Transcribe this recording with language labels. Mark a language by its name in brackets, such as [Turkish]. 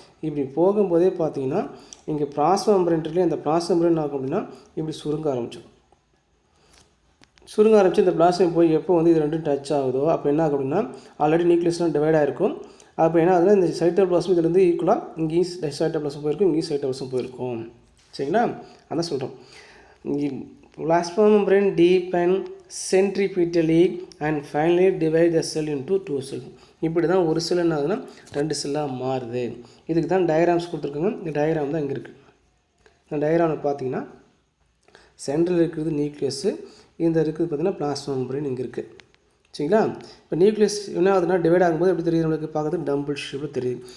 [Tamil] இப்படி போகும்போதே பார்த்தீங்கன்னா இங்கே பிளாஸ்மா மெம்பரேன்லேயே அந்த பிளாஸ்மா மெம்பரேன் ஆகும் அப்படின்னா இப்படி சுருங்க ஆரம்பிச்சு இந்த பிளாஸ்மா போய் எப்போ வந்து இது ரெண்டும் டச் ஆகுதோ அப்போ என்ன ஆகும் அப்படின்னா ஆல்ரெடி நியூக்ளியஸ்லாம் டிவைட் ஆகிருக்கும். அப்போ என்ன ஆகுதுன்னா இந்த சைட்டோபிளாசம் இதுலேருந்து ஈக்குவலாக இங்கேயும் சைட்டோபிளாசம் போயிருக்கும், இங்கேயும் சைட்டோபிளாசம் போயிருக்கும். சரிங்களா? அதான் சொல்கிறோம். [English] Plasma membrane deep and centripetally and finally divide the cell into 2 cells. [Tamil] இப்படி தான் ஒரு செல் என்ன ஆகுதுன்னா 2 செல்லாக மாறுது. இதுக்கு தான் டயக்ராம்ஸ் கொடுத்துருக்காங்க. இந்த டயக்ராம் தான் இங்கே இருக்குது. இந்த டயக்ராமில் பார்த்தீங்கன்னா சென்ட்ரல் இருக்கிறது நியூக்ளியஸு, இந்த இருக்குது பார்த்தீங்கன்னா பிளாஸ்மா மெம்பரேன் இங்கே இருக்குது. சரிங்களா? இப்போ நியூக்ளியஸ் என்ன ஆகுதுன்னா டிவைட் ஆகும்போது எப்படி தெரியுது நம்மளுக்கு பார்க்குறது டம்பிள் ஷேப்பில் தெரியுது.